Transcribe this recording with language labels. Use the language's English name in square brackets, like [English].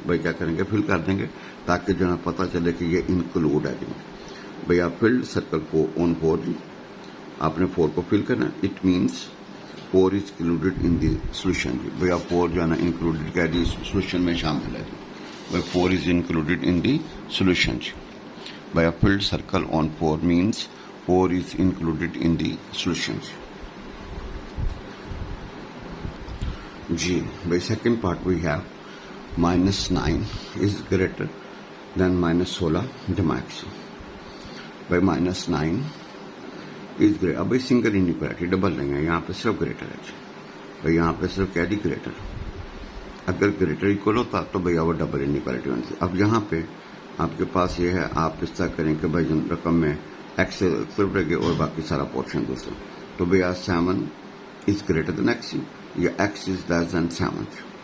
[Urdu] بھائی کیا کریں گے فل کر دیں گے تاکہ جو ہے پتہ چلے کہ یہ انکلوڈ ہے جی. [English] بھیا filled circle کو on 4 جی, [Urdu] آپ نے 4 کو فل کرنا, [English] It means 4 is included in the solution جی. [Urdu] بھیا 4 جو ہے نا انکلوڈیڈ کیا جی سولوشن میں شامل ہے جی. [English] بھائی 4 is included in the solution جی. بھیا filled circle on 4 means 4 is included in the solutions. G. By second part we have -9 is greater than -16 the maximum. By -9 is greater. [Urdu] اب سنگل انیکوالٹی ڈبل نہیں ہے, یہاں پہ صرف greater ہے. بھائی یہاں پہ صرف کیا دی گریٹر, اگر گریٹر اکول ہوتا تو بھیا وہ ڈبل انیکوالٹی بنتی. اب یہاں پہ آپ کے پاس یہ ہے, آپ اس طرح کریں کہ بھائی رقم میں ایکس صرف رہ گئے اور باقی سارا پورشن دوسرا, [English] تو بھیا 7 is greater than x یا ایکس از لیس دین 7.